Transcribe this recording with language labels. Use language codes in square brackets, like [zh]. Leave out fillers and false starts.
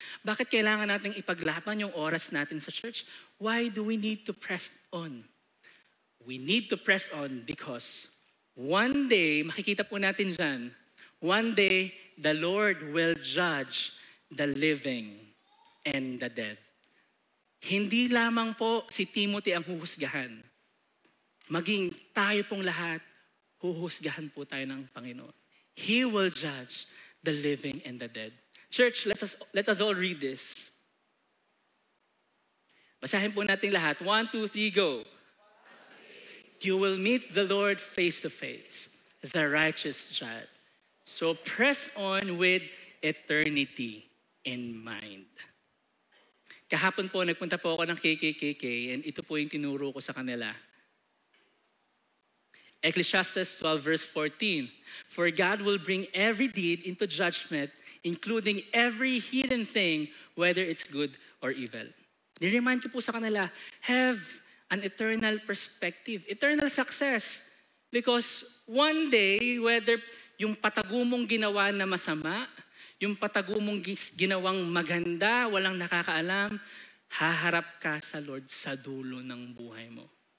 [tl] Bakit kailangan nating ipaglaban yung oras natin sa church? [en] Why do we need to press on? We need to press on because one day, [tl] makikita po natin dyan, [en] one day, the Lord will judge the living and the dead. [tl] Hindi lamang po si Timothy ang huhusgahan. Maging tayo pong lahat, huhusgahan po tayo ng Panginoon. [en] He will judge the living and the dead. Church, let us all read this. [tl] Basahin po natin lahat. [en] 1, 2, 3, go. You will meet the Lord face to face, the righteous judge. So press on with eternity in mind. [tl] Kahapon po, nagpunta po ako ng KKKK and ito po yung tinuro ko sa kanila. [en] Ecclesiastes 12 verse 14. For God will bring every deed into judgment, including every hidden thing, whether it's good or evil. [tl] Ni-remind ko po sa kanila, [en] have an eternal perspective, eternal success. Because one day, whether [tl] yung patago mong ginawa na masama, yung patago mong ginawang maganda, walang nakakaalam, haharap ka sa Lord sa dulo ng buhay mo.